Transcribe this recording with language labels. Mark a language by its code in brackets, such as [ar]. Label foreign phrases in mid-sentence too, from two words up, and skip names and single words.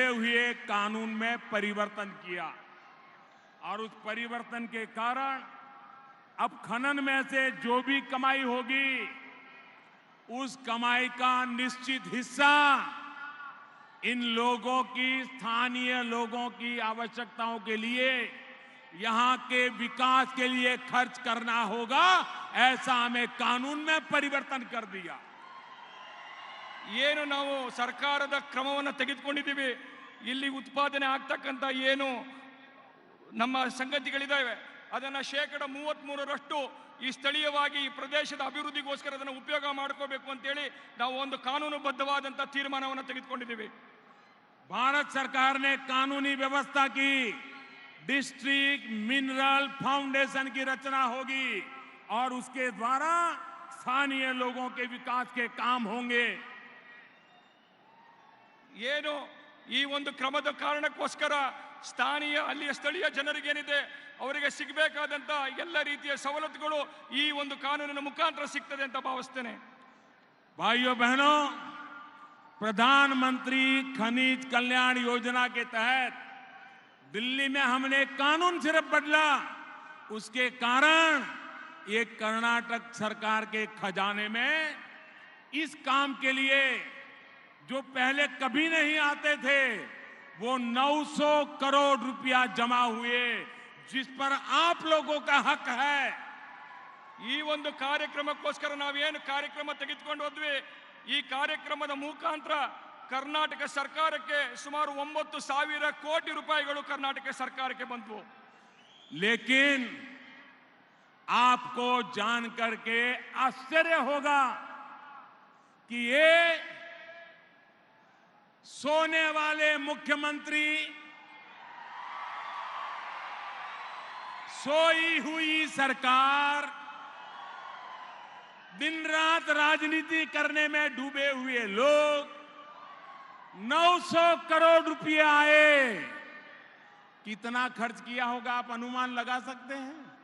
[hi] हुए कानून में परिवर्तन किया और उस परिवर्तन के कारण अब खनन में से जो भी कमाई होगी उस कमाई का निश्चित हिस्सा इन लोगों की, स्थानीय लोगों की आवश्यकताओं के लिए, यहां के विकास के लिए खर्च करना होगा, ऐसा हमें कानून में परिवर्तन कर दिया। [kn] ಏನು ನಾವು ಸರ್ಕಾರದ ಕ್ರಮವನ್ನು ತೆಗೆದುಕೊಂಡಿದ್ದೀವಿ, ಇಲ್ಲಿ ಉತ್ಪಾದನೆ ಆಗ್ತಕ್ಕಂಥ ಏನು ನಮ್ಮ ಸಂಗತಿಗಳಿದ್ದಾವೆ ಅದನ್ನ 33% ಈ ಸ್ಥಳೀಯವಾಗಿ ಈ ಪ್ರದೇಶದ ಅಭಿವೃದ್ಧಿಗೋಸ್ಕರ ಅದನ್ನು ಉಪಯೋಗ ಮಾಡ್ಕೋಬೇಕು ಅಂತೇಳಿ ನಾವು ಒಂದು ಕಾನೂನುಬದ್ಧವಾದಂಥ ತೀರ್ಮಾನವನ್ನು ತೆಗೆದುಕೊಂಡಿದ್ದೀವಿ। [hi] भारत सरकार ने कानूनी व्यवस्था की डिस्ट्रिक्ट मिनरल फाउंडेशन की रचना होगी और उसके द्वारा स्थानीय लोगों के विकास के काम होंगे। [kn] ಏನು ಈ ಒಂದು ಕ್ರಮದ ಕಾರಣಕ್ಕೋಸ್ಕರ ಅಲ್ಲಿಯ ಸ್ಥಳೀಯ ಜನರಿಗೇನಿದೆ ಅವರಿಗೆ ಸಿಗಬೇಕಾದಂತ ಎಲ್ಲ ರೀತಿಯ ಸವಲತ್ತುಗಳು ಈ ಒಂದು ಕಾನೂನಿನ ಮುಖಾಂತರ ಸಿಗ್ತದೆ ಅಂತ ಭಾವಿಸ್ತೇನೆ। [hi] भाइयों बहनों, प्रधानमंत्री खनिज कल्याण योजना के तहत दिल्ली में हमने कानून सिर्फ बदला, उसके कारण ये कर्नाटक सरकार के खजाने में इस काम के लिए जो पहले कभी नहीं आते थे वो 900 करोड़ रुपया जमा हुए, जिस पर आप लोगों का हक है। [kn] ಈ ಒಂದು ಕಾರ್ಯಕ್ರಮಕ್ಕೋಸ್ಕರ ನಾವೇನು ಕಾರ್ಯಕ್ರಮ ತೆಗೆದುಕೊಂಡು ಹೋದ್ವಿ, ಈ ಕಾರ್ಯಕ್ರಮದ ಮುಖಾಂತರ ಕರ್ನಾಟಕ ಸರ್ಕಾರಕ್ಕೆ ಸುಮಾರು 9,000 ಕೋಟಿ ರೂಪಾಯಿಗಳು ಕರ್ನಾಟಕ ಸರ್ಕಾರಕ್ಕೆ ಬಂತು। [hi] लेकिन आपको जान करके आश्चर्य होगा कि ये सोने वाले मुख्यमंत्री, सोई हुई सरकार, दिन रात राजनीति करने में डूबे हुए लोग 900 करोड़ रुपए आए, कितना खर्च किया होगा आप अनुमान लगा सकते हैं?